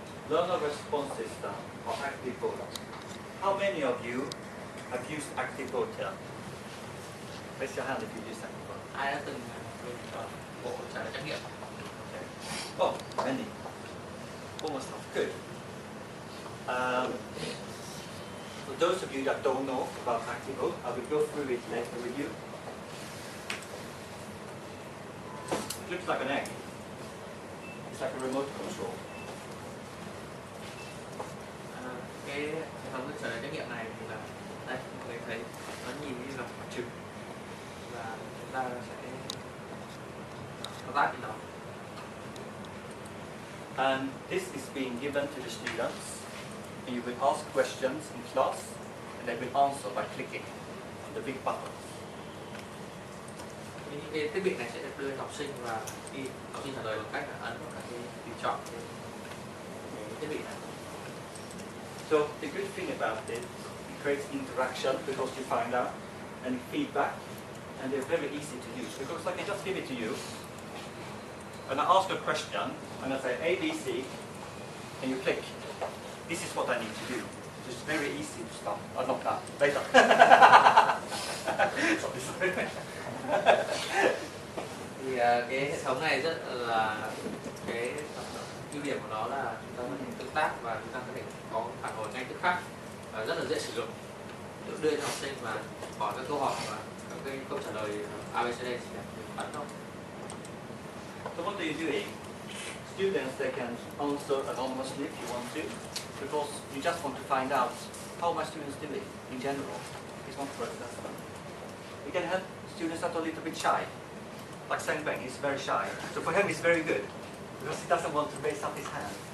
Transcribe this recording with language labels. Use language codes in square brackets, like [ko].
[en] Learner response system or active voter. How many of you have used active voter? Raise your hand if you use active voter. [vi] Ai đã từng lên bộ trả lời trắc nghiệm? [en] Okay. Oh, many. Almost half. Good. For those of you that don't know about active vote, I will go through it later with you. It looks like an egg. It's like a remote control. [vi] Cái hệ thống trả lời trắc nghiệm này thì là đây, mọi người thấy nó nhìn như là quả trứng và chúng ta sẽ thao tác trên nó. [en] And this is being given to the students, and you will ask questions in class, and they will answer by clicking on the big buttons. [vi] Những cái thiết bị này sẽ được đưa đến học sinh, và khi học sinh trả lời bằng cách là ấn vào các cái tùy chọn trên cái thiết bị này. [en] So the good thing about it creates interaction because you find out, and feedback, and they're very easy to use because I can just give it to you, and I ask a question, and I say A, B, C, and you click. This is what I need to do. So it's very easy to start. Not that. Later. sorry. [vi] Thì cái hệ thống này rất là cái ưu điểm của nó là chúng ta có thể tương tác và chúng ta có thể có phản hồi ngay tức khắc, rất là dễ sử dụng. Đưa cho học sinh và hỏi các câu hỏi và các cái câu trả lời ABCD chỉ cần ấn thôi. [en] So what are you doing? Students, they can answer anonymously if you want to, because you just want to find out how my students doing in general. It's not for assessment. You can help students that are a little bit shy. Like Sang Beng, he's very shy. So for him it's very good, because he doesn't want to raise up his hand.